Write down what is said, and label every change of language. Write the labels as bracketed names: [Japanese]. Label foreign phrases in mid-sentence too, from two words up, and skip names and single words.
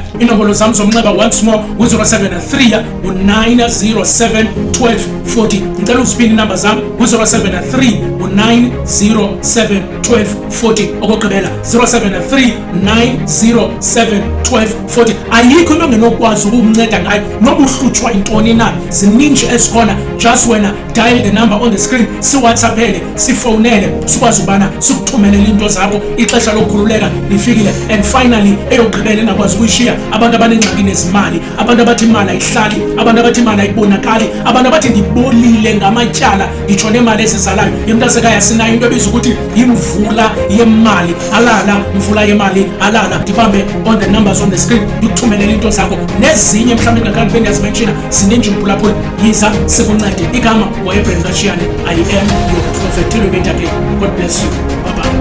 [Xhosa] Inombolo zam zomnxeba [English] once more [Xhosa] ngu-073 907 1240. Ngicela uziphinda inamba zam ngu-073 907 1240 okugqibela 0739071240 ayikho into ongenokwazi ukumnceda ngayo noba uhlutshwa intoni na zininji esikhona just wena [English] dial the number on the screen [Xhosa] siwhatsappele sifonele sikwazi ubana sikuthumelela into zakho ixesha lokukhululeka lifikile [English] and finally [Xhosa] eyogqibela engakwazi ukuyishiya abantu abanengxaki nezimali abantu abathi imali ayihlali abantu abathi imali ayibonakali abantu abathi ndibolile ngamatyala ngitsho nemali ezizalayo yemntasekhaya sinayo into ebizwa ukuthi yimvula yemali alala imvula yemali alala ndibambe [English] on the numbers on the screen [Xhosa] ndikuthumelela into zakho nezinye mhlawumbe ngakhange bendiyazimenshina zininji mphulaphula yiza sikuncede igama wayebrenda kashiyane [English] I am your prophet till we meet again. God bless you. Bye.